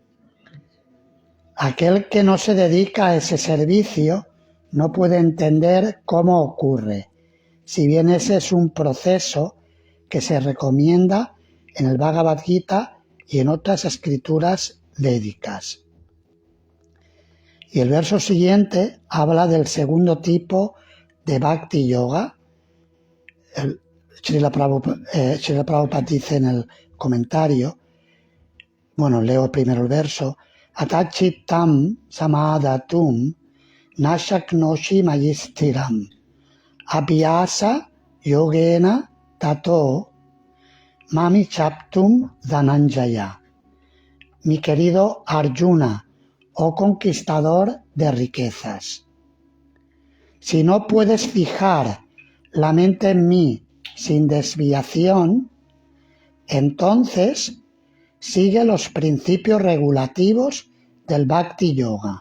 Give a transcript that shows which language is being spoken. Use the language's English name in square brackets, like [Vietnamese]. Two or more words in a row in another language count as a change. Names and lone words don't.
[Spanish] Aquel que no se dedica a ese servicio no puede entender cómo ocurre, si bien ese es un proceso que se recomienda en el Bhagavad Gita y en otras escrituras védicas. Y el verso siguiente habla del segundo tipo de Bhakti Yoga. Srila Prabhupada dice en el comentario, leo primero el verso, [Sanskrit] अथचित्तं समाधातुं नशक्नोषि मयिस्थिरम् अभ्यास योगेन ततो मामि चाप्तुं धनञ्जय. [Spanish] Mi querido Arjuna, oh conquistador de riquezas, si no puedes fijar la mente en mí sin desviación, entonces sigue los principios regulativos del Bhakti Yoga.